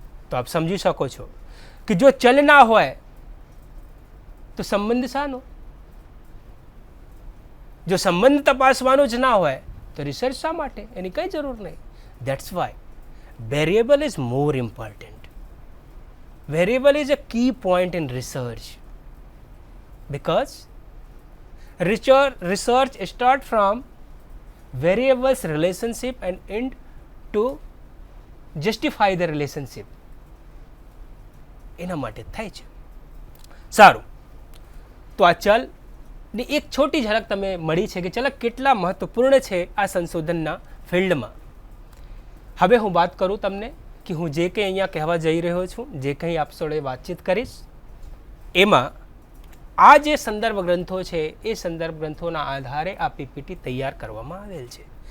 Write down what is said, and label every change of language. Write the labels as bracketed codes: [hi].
[gu] તો આપ સમજી શકો છો કે જો ચલ ના હોય તો સંબંધ શાનો? જો સંબંધ તપાસવાનો જ ના હોય તો રિસર્ચ શા માટે? એની કઈ જરૂર નહીં. [en] That's why variable is more important. Variable is a key point in research because research start from variables relationship and end to justify the relationship. [gu] એના માટે થાય છે. સારું, તો આ ચલની એક છોટી ઝલક તમે મળી છે કે ચલ કેટલા મહત્વપૂર્ણ છે આ સંશોધનના ફિલ્ડમાં. હવે હું વાત કરું તમને કે હું જે કંઈ અહીંયા કહેવા જઈ રહ્યો છું, જે કંઈ આપ જોડે વાતચીત કરીશ, એમાં આ જે સંદર્ભ ગ્રંથો છે એ સંદર્ભ ગ્રંથોના આધારે આ પીપીટી તૈયાર કરવામાં આવેલ છે.